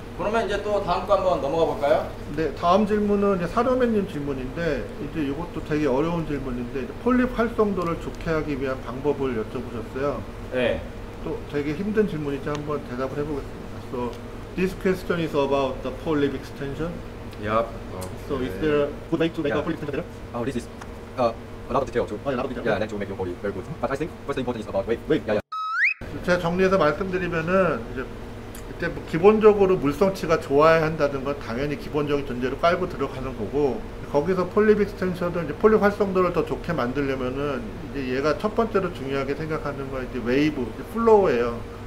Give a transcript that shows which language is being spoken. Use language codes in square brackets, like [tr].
[ko] 그러면 이제 또 다음 거 한번 넘어가 볼까요? 네, 다음 질문은 이제 사료맨님 질문인데, 이제 이것도 되게 어려운 질문인데, 폴립 활성도를 좋게 하기 위한 방법을 여쭤보셨어요. 네. 또 되게 힘든 질문이지 한번 대답을 해보겠습니다. [en] So this question is about the polyp extension. Yep. So is there a good way to make a polyp extension better? Oh, this is a lot of detail too. A lot of detail. Yeah, then to make your polyp very good. But I think what's important is about weight. Yeah, yeah. [ko] 제가 정리해서 말씀드리면은, 이제 이때 뭐 기본적으로 물성치가 좋아야 한다는 건 당연히 기본적인 전제로 깔고 들어가는 거고, 거기서 폴립 익스텐션을, 이제 폴립 활성도를 더 좋게 만들려면은 이제 얘가 첫 번째로 중요하게 생각하는 건 이제 웨이브, 이제 플로우예요.